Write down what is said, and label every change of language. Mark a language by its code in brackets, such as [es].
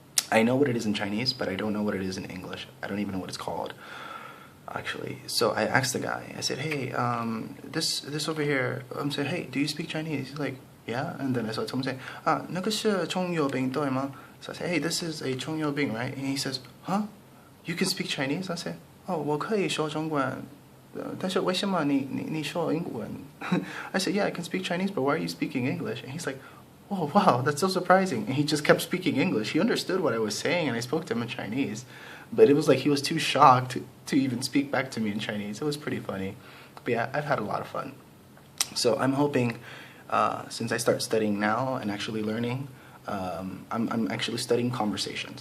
[en] I know what it is in Chinese, but I don't know what it is in English. I don't even know what it's called, actually. So I asked the guy. I said, hey, this over here. I said, hey, do you speak Chinese? He's like, yeah. And then I saw someone say, [zh] 那个是葱油饼对吗? [en] So I said, hey, this is a 葱油饼, right? And he says, huh? You can speak Chinese? I said, [zh] 我可以说中文，但是为什么你说英文? [en] I said, yeah, I can speak Chinese, but why are you speaking English? And he's like, oh, wow, that's so surprising. And he just kept speaking English. He understood what I was saying, and I spoke to him in Chinese. But it was like he was too shocked to even speak back to me in Chinese. It was pretty funny. But yeah, I've had a lot of fun. So I'm hoping, since I start studying now and actually learning, I'm actually studying conversations.